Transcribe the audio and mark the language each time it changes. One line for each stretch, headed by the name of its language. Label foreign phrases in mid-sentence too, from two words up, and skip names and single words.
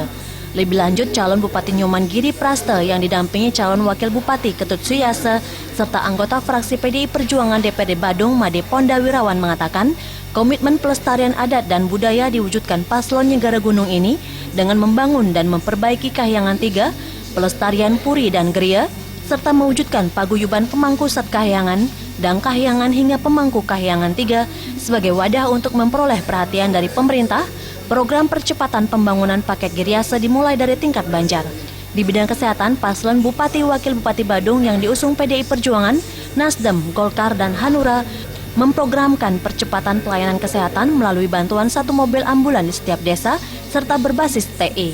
Indonesian: Lebih lanjut, calon Bupati Inyoman Giriprasta yang didampingi calon Wakil Bupati Ketut Suyase serta anggota fraksi PDI Perjuangan DPRD Badung Made Ponda Wirawan mengatakan komitmen pelestarian adat dan budaya diwujudkan paslon Negara Gunung ini dengan membangun dan memperbaiki Kahyangan 3, pelestarian Puri dan Geria, serta mewujudkan paguyuban pemangku sat kahyangan dan kahyangan hingga pemangku kahyangan 3 sebagai wadah untuk memperoleh perhatian dari pemerintah. Program percepatan pembangunan Paket Giriase dimulai dari tingkat Banjar. Di bidang kesehatan, paslon Bupati Wakil Bupati Badung yang diusung PDI Perjuangan, Nasdem, Golkar, dan Hanura memprogramkan percepatan pelayanan kesehatan melalui bantuan 1 mobil ambulan di setiap desa serta berbasis TE.